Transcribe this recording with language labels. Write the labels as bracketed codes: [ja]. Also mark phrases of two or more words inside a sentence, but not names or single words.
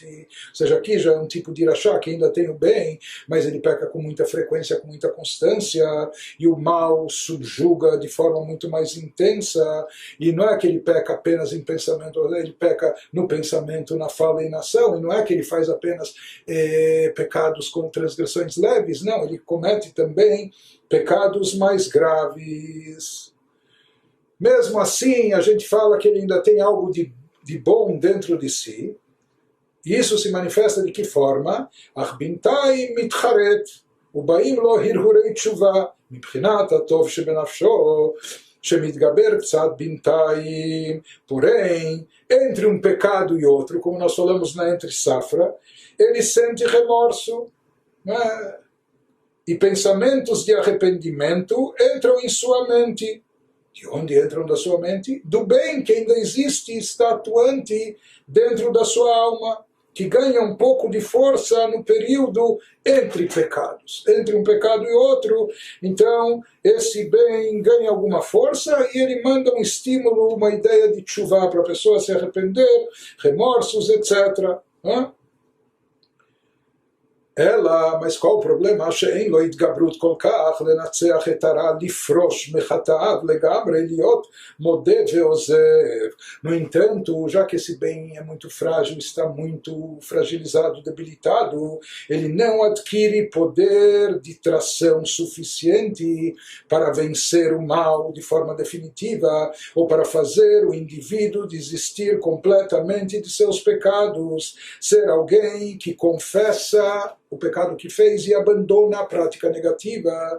[pt] Ou seja, aqui já é um tipo de rasha que ainda tem o bem, mas ele peca com muita frequência, com muita constância, e o mal subjuga de forma muito mais intensa, e não é que ele peca apenas em pensamento, ele peca no pensamento, na fala e na ação, e não é que ele faz apenas pecados com transgressões leves, não, ele comete também pecados mais graves. Mesmo assim, a gente fala que ele ainda tem algo de bom dentro de si, e isso se manifesta de que forma? [he] אך בינתיים מתחרט ובאים לו הרהורי תשובה, מבחינת הטוב שבנפשו, שמתגבר קצת בינתיים, [pt] porém, entre um pecado e outro, como nós falamos na entre safra, ele sente remorso, né? E pensamentos de arrependimento entram em sua mente. De onde entram da sua mente? Do bem que ainda existe e está atuante dentro da sua alma, que ganha um pouco de força no período entre pecados, entre um pecado e outro. Então, esse bem ganha alguma força e ele manda um estímulo, uma ideia de tshuva para a pessoa se arrepender, remorsos, etc. ela, mas qual o problema? [he] שאין לו התגברות כל כך לנצח את הרע, לפרוש מחטאיו לגמרי, להיות מודה ועוזב. [pt] No entanto, já que esse bem é muito frágil, está muito fragilizado, debilitado, ele não adquire poder de tração suficiente para vencer o mal de forma definitiva, ou para fazer o indivíduo desistir completamente de seus pecados, ser alguém que confessa o pecado que fez e abandona a prática negativa.